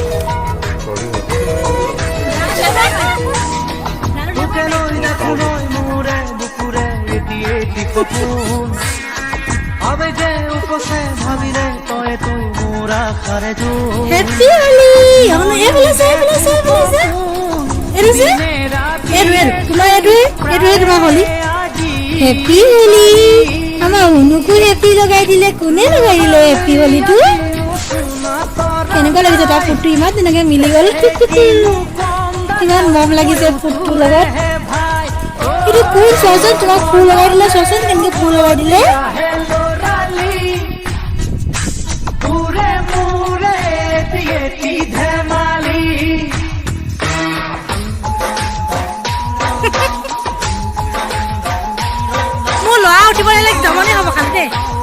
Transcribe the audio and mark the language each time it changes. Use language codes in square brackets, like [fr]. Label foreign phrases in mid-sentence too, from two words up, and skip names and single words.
[hi] Happy होली हमने ये बोला से एडवे होली हैप्पी होली हम उनको हैप्पी [as] হোলী লগাই দিলে কোনে লগাই দিলে হেপী হোলীটো কেনেকুৱা লাগিছে তাৰ ফুটটো ইমান তেনেকৈ মিলি গ'ল ইমান মৰম লাগিছে ফুটটোৰ লগত এইটো কোন চোৱাচোন তোমাক ফুল লগাই দিলে চোৱাচোন কেনেকৈ ফুল লগাই দিলে মোৰ ল'ৰা উঠিব নালাগে জমনি হ'ব খালি দেই